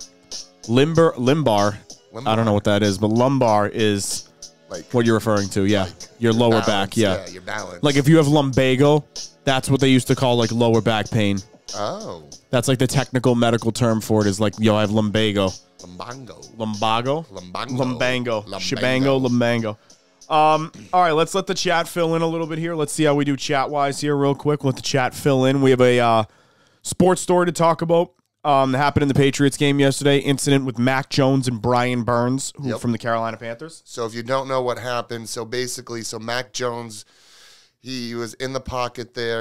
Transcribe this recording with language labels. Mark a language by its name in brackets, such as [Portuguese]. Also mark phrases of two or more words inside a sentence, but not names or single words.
[English] Limbar. I don't know what that is, but lumbar is Like what you're referring to. Yeah. Your lower balance. back. Yeah. Yeah, your balance. Like if you have lumbago, that's what they used to call like lower back pain. Oh. That's like the technical medical term for it is like, yo, I have lumbago. Lumbango. Lumbago? Lumbango. Lumbango. Shibango, lumbango. All right, let's let the chat fill in a little bit here. Let's see how we do chat-wise here real quick. Let the chat fill in. We have a sports story to talk about that happened in the Patriots game yesterday. Incident with Mac Jones and Brian Burns from the Carolina Panthers. So if you don't know what happened, so Mac Jones, he was in the pocket there.